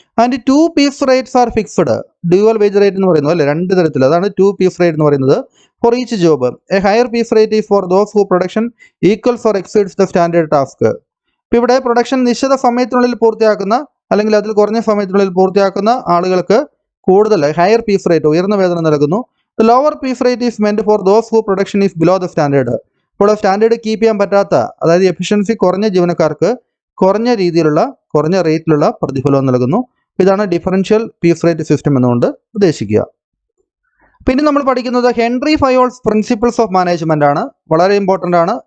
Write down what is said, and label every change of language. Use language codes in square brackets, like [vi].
[en] And 2 piece rates are fixed. [ml] Dual wage rate എന്ന് പറയുന്നത് അല്ലേ, 2 തരത്തിൽ, അതാണ് 2 പീസ് റേറ്റ് എന്ന് പറയുന്നത്. [en] For each job a higher piece rate is for those who production equals or exceeds the standard task. [ml] ഇപ്പോൾ ഇവിടെ production നിശ്ചിത സമയത്തിനുള്ളിൽ പൂർത്തിയാക്കുന്ന അല്ലെങ്കിൽ അതിൽ കുറഞ്ഞ സമയത്തിനുള്ളിൽ പൂർത്തിയാക്കുന്ന ആളുകൾക്ക് കൂടുതൽ ഹയർ പീസ് റേറ്റ്, ഉയർന്ന വേതനം നൽകുന്നു. [en] The lower piece rate is meant for those who production is below the standard. [ml] ഇപ്പോൾ സ്റ്റാൻഡേർഡ് കീപ്പ് ചെയ്യാൻ പറ്റാത്ത, അതായത് എഫിഷ്യൻസി കുറഞ്ഞ ജീവനക്കാർക്ക് കുറഞ്ഞ റേറ്റിലുള്ള പ്രതിഫലം നൽകുന്നു. ഇതാണ് ഡിഫറൻഷ്യൽ പീസ് റേറ്റ് സിസ്റ്റം എന്നുകൊണ്ട് ഉദ്ദേശിക്കുക. പിന്നെ നമ്മൾ പഠിക്കുന്നത് Henry Fayol's principles of management ആണ്. വളരെ ഇമ്പോർട്ടൻ്റ് ആണ്.